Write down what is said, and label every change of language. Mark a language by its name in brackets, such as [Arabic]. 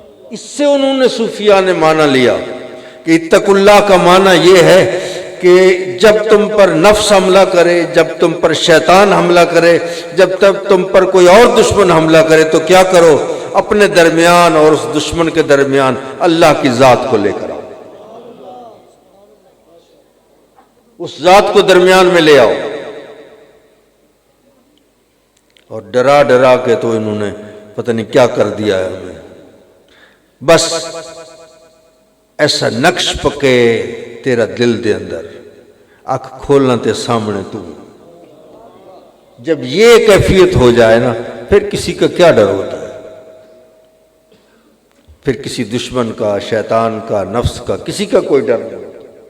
[Urdu] اس سے انہوں نے صوفیاء نے معنی لیا کہ اتقوا اللہ کا معنی یہ ہے کہ جب تم پر نفس حملہ کرے، جب تم پر شیطان حملہ کرے، جب تک تم پر کوئی اور دشمن حملہ کرے تو کیا کرو؟ اپنے درمیان اور اس دشمن کے درمیان اللہ کی ذات کو لے کر آؤ، اس ذات کو درمیان میں لے آؤ. اور ڈرا ڈرا کے تو انہوں نے پتہ نہیں کیا کر دیا ہے ہمیں. [Punjabi] بس ایسا نقش پکے تیرا دل دے اندر، آنکھ کھولنا تے سامنے تو. [Urdu] جب یہ کیفیت ہو جائے نا، پھر کسی کا کیا ڈر ہوتا ہے؟ پھر کسی دشمن کا، شیطان کا، نفس کا، کسی کا کوئی ڈر نہیں ہوتا.